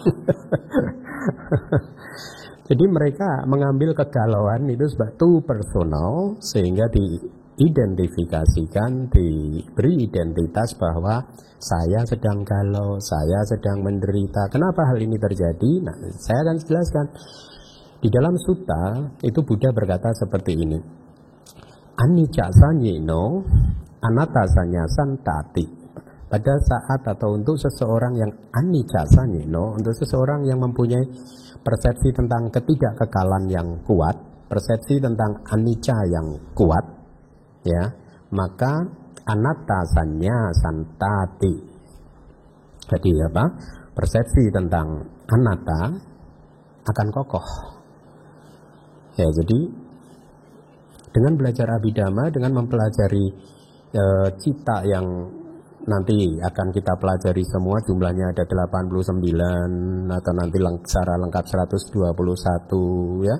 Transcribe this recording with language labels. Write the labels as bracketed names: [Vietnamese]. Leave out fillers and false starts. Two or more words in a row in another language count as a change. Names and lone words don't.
[Indonesian] Jadi mereka mengambil kegalauan itu sebagai [English] too personal, [Indonesian] sehingga diidentifikasikan, diberi identitas bahwa saya sedang galau, saya sedang menderita. Kenapa hal ini terjadi? Nah, saya akan jelaskan. Di dalam sutta itu Buddha berkata seperti ini. [Pali] Anicca sanyeno, anatta sanya santati. [Indonesian] Pada saat atau untuk seseorang yang [Pali] anicca sanyeno, [Indonesian] untuk seseorang yang mempunyai persepsi tentang ketidakkekalan yang kuat, persepsi tentang anicca yang kuat, ya, maka [Pali] anatta sanya santati. [Indonesian] Jadi apa? Persepsi tentang anatta akan kokoh. Ya, jadi dengan belajar Abhidhamma, dengan mempelajari cita yang nanti akan kita pelajari semua, jumlahnya ada 89 atau nanti secara lengkap 121, ya.